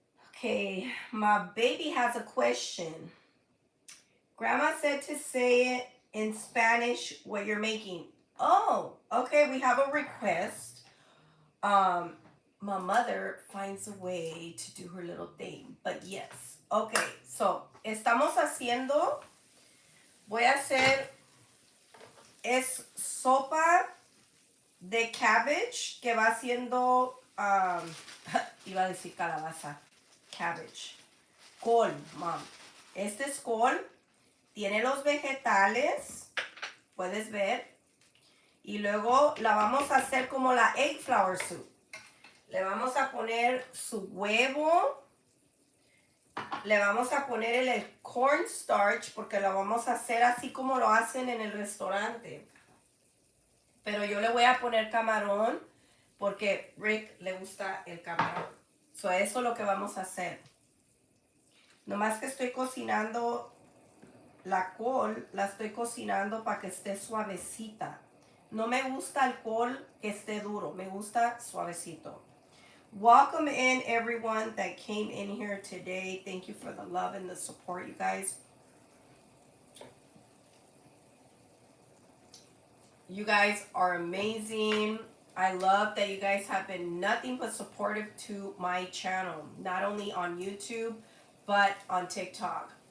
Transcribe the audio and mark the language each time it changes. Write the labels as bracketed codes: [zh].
[en] Okay, my baby has a question. Grandma said to say it in Spanish what you're making. Oh, okay, we have a request. My mother finds a way to do her little thing, but yes. [es] Okay, so estamos haciendo, voy a hacer, es sopa de cabbage que va haciendo, iba a decir calabaza, cabbage, col, mom. Este es col, tiene los vegetales, puedes ver, y luego la vamos a hacer como la [en] egg flour soup. [es] Le vamos a poner su huevo, le vamos a poner el cornstarch porque lo vamos a hacer así como lo hacen en el restaurante. Pero yo le voy a poner camarón porque Rick le gusta el camarón. So, eso es lo que vamos a hacer. Nomás que estoy cocinando la col, la estoy cocinando para que esté suavecita. No me gusta el col que esté duro, me gusta suavecito. [en] Welcome in everyone that came in here today. Thank you for the love and the support, you guys. You guys are amazing. I love that you guys have been nothing but supportive to my channel, not only on YouTube, but on TikTok.